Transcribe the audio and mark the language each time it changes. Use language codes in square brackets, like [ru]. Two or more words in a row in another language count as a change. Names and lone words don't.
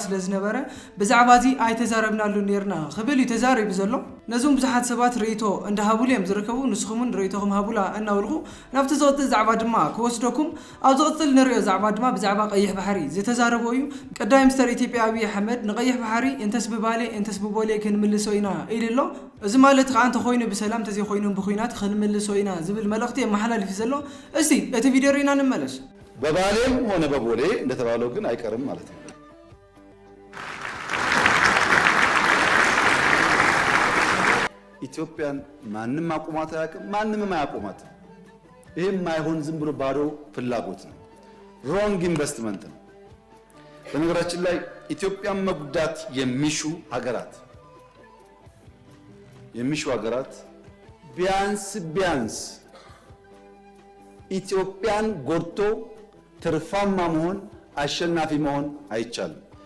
[ti] ስለ ዝነበረ ብዛዕባ እዚ ኣይተዛረብናሉ ነርና ክብል እዩ ተዛሪቡ ዘሎ። ነዞም ብዙሓት ሰባት ርእይቶ እንዳሃቡሉ እዮም ዝርከቡ። ንስኹምን ርእይቶኹም ሃቡላ እናውልኹ ናብቲ ዝቕፅል ዛዕባ ድማ ክወስደኩም። ኣብ ዝቕፅል ንሪኦ ዛዕባ ድማ ብዛዕባ ቀይሕ ባሕሪ ዝተዛረበ እዩ። ቀዳማይ ሚኒስትር ኢትዮጵያ ኣብይ ኣሕመድ ንቀይሕ ባሕሪ እንተስ ብባሌ እንተስ ብቦሌ ክንምልሶ ኢና ኢልሎ። እዚ ማለት ከዓ እንተ ኮይኑ ብሰላም ተዘይ ኮይኑ ብኩናት ክንምልሶ ኢና ዝብል መልእኽቲ የመሓላልፍ ዘሎ። እስቲ እቲ ቪድዮ ሪና እንመለስ። [am] በባሌም ሆነ በቦሌ እንደተባለው ግን አይቀርም ማለት ነው። ኢትዮጵያን ማንም አቁማት አያውቅም፣ ማንንም አያቁማት። ይሄም ማይሆን ዝም ብሎ ባዶ ፍላጎት ነው፣ [en] wrong investment [am] ነው። በነገራችን ላይ ኢትዮጵያን መጉዳት የሚሹ ሀገራት ቢያንስ ኢትዮጵያን ጎድቶ ትርፋማ መሆን አሸናፊ መሆን አይቻልም።